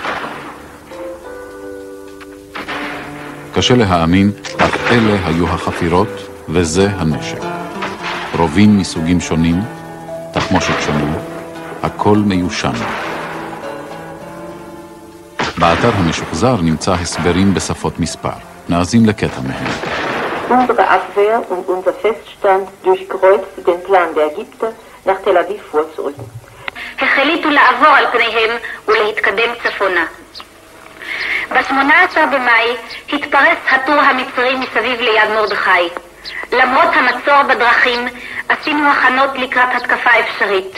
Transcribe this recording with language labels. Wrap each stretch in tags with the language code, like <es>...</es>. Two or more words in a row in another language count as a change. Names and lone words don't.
<he>קשה להאמין, אך אלה היו החפירות וזה הנשק. רובים מסוגים שונים, תחמושת שונים, הכל מיושן. באתר המשוחזר נמצא הסברים בשפות מספר. נאזין לקטע מהם.</he> <de>Unsere Abwehr und unser Feststand durchkreuzte den Plan der Ägypter, nach Tel Aviv vorzurücken.</de> <he>החליטו לעבור על פניהם ולהתקדם צפונה. ב-18 במאי התפרס הטור המצרי מסביב ליד מרדכי. למרות המצור בדרכים, עשינו הכנות לקראת התקפה אפשרית.</he>